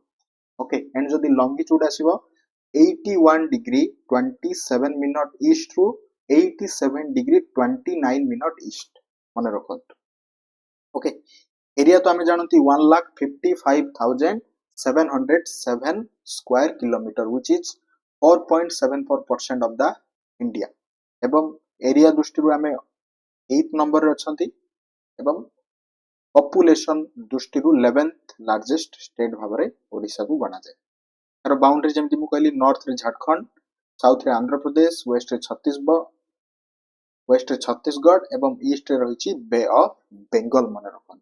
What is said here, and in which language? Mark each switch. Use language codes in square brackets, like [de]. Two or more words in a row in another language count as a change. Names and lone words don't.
[en] okay, and [or] ଯଦି ଲଙ୍ଗିଚ୍ୟୁଡ ଆସିବ 81 ଡିଗ୍ରୀ 27 [en] minute east [or] ରୁ 87 ଡିଗ୍ରୀ 29 [en] minute east, [or] ମନେ ରଖନ୍ତୁ। [en] okay, area [or] ତ ଆମେ ଜାଣନ୍ତି 1,55,707 [en] square kilometer, which is 4.74% of the India। [or] ଏବଂ ଏରିଆ ଦୃଷ୍ଟିରୁ ଆମେ 8th ନମ୍ବରରେ ଅଛନ୍ତି ଏବଂ ପପୁଲେସନ ଦୃଷ୍ଟିରୁ 11th [en] largest state [or] ଭାବରେ ଓଡିଶାକୁ ଗଣାଯାଏ। ତାର ବାଉଣ୍ଡରୀ ଯେମିତି ମୁଁ କହିଲି, ନର୍ଥରେ ଝାଡଖଣ୍ଡ, ସାଉଥରେ ଆନ୍ଧ୍ରପ୍ରଦେଶ, ୱେଷ୍ଟରେ ଛତିଶଗଡ଼ ଏବଂ ଇଷ୍ଟରେ ରହିଛି ବେ ଅଫ ବେଙ୍ଗଲ, ମନେ ରଖନ୍ତୁ।